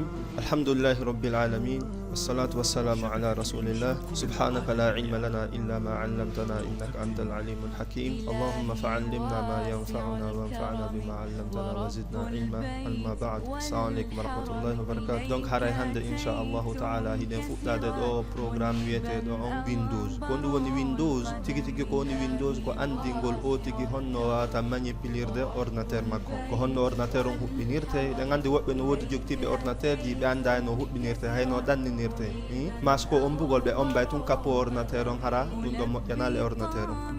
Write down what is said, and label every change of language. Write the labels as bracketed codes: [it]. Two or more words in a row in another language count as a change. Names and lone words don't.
[ar] الحمد لله رب العالمين، والصلاة والسلام على رسول الله. سبحانك لا علم لنا إلا ما علمتنا إنك أنت العليم الحكيم. اللهم فعلمنا ما ينفعنا وانفعنا بما علمتنا وزدنا علما. أما بعد، السلام عليكم ورحمة الله وبركاته. [ff] Donc haray hande [ar] إن شاء الله تعالى [ff] hiden fuɗɗade ɗo programme wiyeteɗo on Windows. Ko ndu woni Windows tigi tigi ko woni Windows ko andingol o tigi honno wawata manipulirde ordinateur makko, ko honno ordinateur on huɓɓinirte. Eɗen andi woɓɓe no wodi jogtiɓe ordinateur ji ɓe anda no huɓɓinirte hayno ɗanninirte masko on bugol ɓe on bay tun kappo ordinateur on hara ɗum ɗo moƴƴanale ordinateur on.